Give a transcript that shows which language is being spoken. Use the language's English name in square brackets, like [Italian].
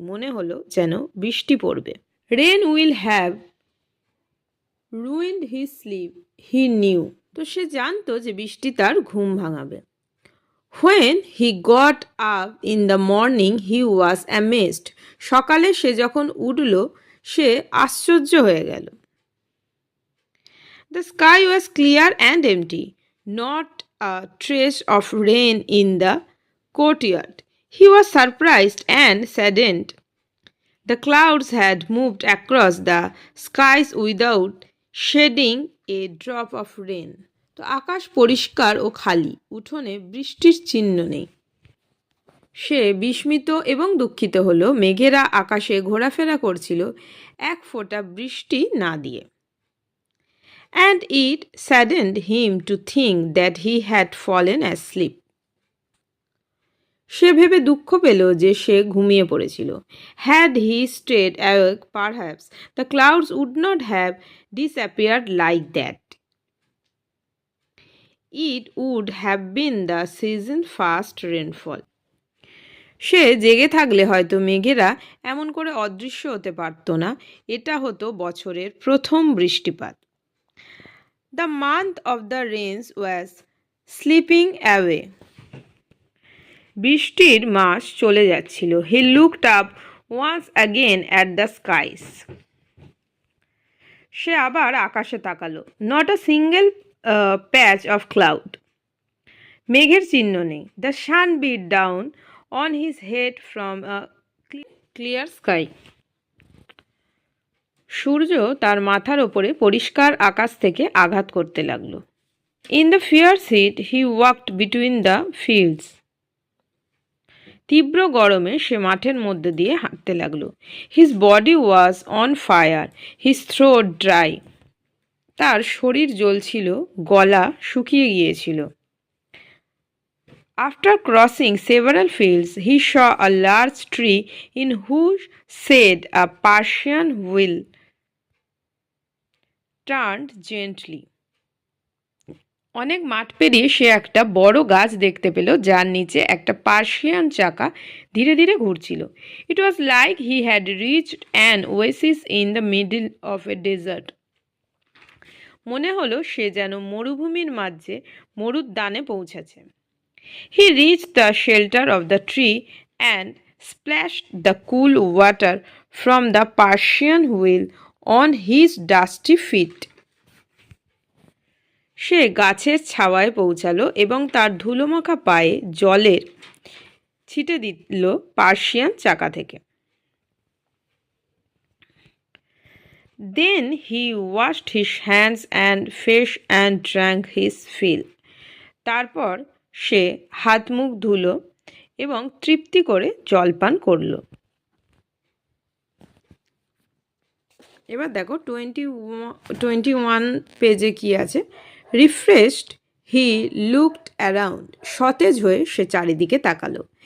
[Bangla] মনে হলো যেন বৃষ্টি পড়বে। [English] Rain will have ruined his sleep he knew. [Bangla] তো সে জানতো যে বৃষ্টি তার ঘুম ভাঙাবে। [English] When he got up in the morning he was amazed. [Bangla] সকালে সে যখন উঠল সে আশ্চর্য হয়ে গেল। [English] The sky was clear and empty, not a trace of rain in the courtyard. He was surprised and saddened. The clouds had moved across the skies without shedding a drop of rain. [Bangla] তো আকাশ পরিষ্কার ও খালি, উঠোনে বৃষ্টির চিহ্ন নেই। সে বিস্মিত এবং দুঃখিত হলো। মেঘেরা আকাশে ঘোরাফেরা করছিল এক ফোঁটা বৃষ্টি না দিয়ে। [English] And it saddened him to think that he had fallen asleep. [Bangla] সে ভেবে দুঃখ পেল যে সে ঘুমিয়ে পড়েছিল। [English] Had he stayed awake, perhaps the clouds would not have disappeared like that. It would have been the season's first rainfall. [Bangla] সে জেগে থাকলে হয়তো মেঘেরা এমন করে অদৃশ্য হতে পারত না। এটা হতো বছরের প্রথম বৃষ্টিপাত। [English] The month of the rains was slipping away. [Bangla] বৃষ্টির মাস চলে যাচ্ছিল। [English] He looked up once again at the skies. [Bangla] সে আবার আকাশে তাকালো। [English] Not a single patch of cloud. [Bangla] মেঘের চিহ্ন নেই। [English] The sun beat down on his head from a clear sky. [Bangla] সূর্য তার মাথার ওপরে পরিষ্কার আকাশ থেকে আঘাত করতে লাগলো। [English] In the fierce heat he walked between the fields. [Bangla] তীব্র গরমে সে মাঠের মধ্যে দিয়ে হাঁটতে লাগলো। [English] His body was on fire, his throat dry. [Bangla] তার শরীর জ্বলছিল, গলা শুকিয়ে গিয়েছিল। [English] After crossing several fields he saw a large tree in whose shade a Persian wheel turned gently. [Bangla] অনেক মাঠ পেরিয়ে সে একটা বড় গাছ দেখতে পেল যার নিচে একটা পার্সিয়ান চাকা ধীরে ধীরে ঘুরছিল। [English] It was like he had reached an oasis in the middle of a desert. [Bangla] মনে হলো সে যেন মরুভূমির মাঝে মরুদ্যানে পৌঁছেছে। [English] He reached the shelter of the tree and splashed the cool water from the Persian wheel on his dusty feet. [Bangla] সে গাছের ছাওয়ায় পৌঁছালো এবং তার ধুলোমাখা পায়ে জলের ছিটে দিল পার্সিয়ান চাকা থেকে। [English] Then he washed his hands and face and drank his fill. [Bangla] তারপর সে হাত মুখ ধুলো এবং তৃপ্তি করে জলপান করল। এবার দেখো 21 পেজে কি আছে। [English] Refreshed he looked around. [Bangla] সতেজ হয়ে সে চারিদিকে তাকালো।